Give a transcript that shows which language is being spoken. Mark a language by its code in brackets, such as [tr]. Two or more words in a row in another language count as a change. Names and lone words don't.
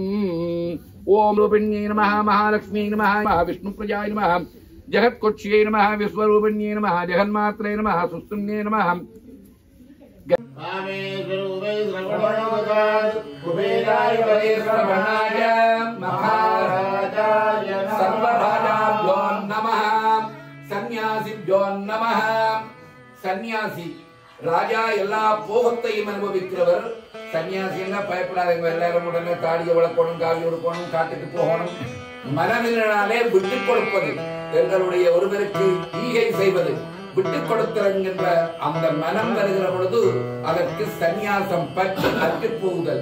[sa] ओम रूपिण्यै नमः महालक्ष्म्यै नमः महाविष्णुप्रजाय नमः जगत्कोच्यै नमः विश्वरूपिण्यै नमः जगन्मात्रे नमः सुस्तुन्ये नमः कुबेराय श्रवणाय महाराजाय सर्वराजाभ्यो नमः सन्यासिभ्यो नमः சன்னியாசி. [ta] ராஜா எல்லா போகத்தையும் அனுபவிக்கிறவர். சன்னியாசி எல்லாம் பயப்படாதீங்க, எல்லாரும் உடனே தாடியை வளர்க்கணும், காவி உடுக்கணும், காட்டுக்கு போகணும். மனநிலையாலே விட்டுக் கொடுப்பது, எங்களுடைய ஒருவருக்கு ஈகை செய்வது, விட்டுக் கொடுத்தல் அந்த மனம் வருகிற பொழுது அதற்கு சந்நியாசம் பற்றி அற்று போகுதல்.